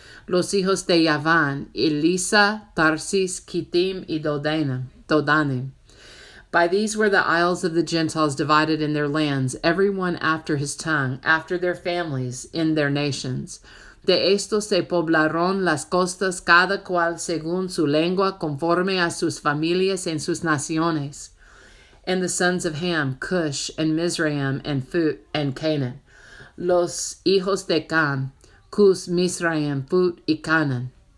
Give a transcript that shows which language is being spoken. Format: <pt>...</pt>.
<es>Los hijos de Yavan, Elisa, Tarsis, Kittim, y Dodanim.</es> <en>By these were the isles of the Gentiles divided in their lands, every one after his tongue, after their families, in their nations.</en> <es>De estos se poblaron las costas, cada cual según su lengua, conforme a sus familias en sus naciones.</es> <en>And the sons of Ham, Cush, and Mizraim, and Canaan.</en> <es>Los hijos de Cam, Cus, Mizraim, Phut, y Canaan.</es>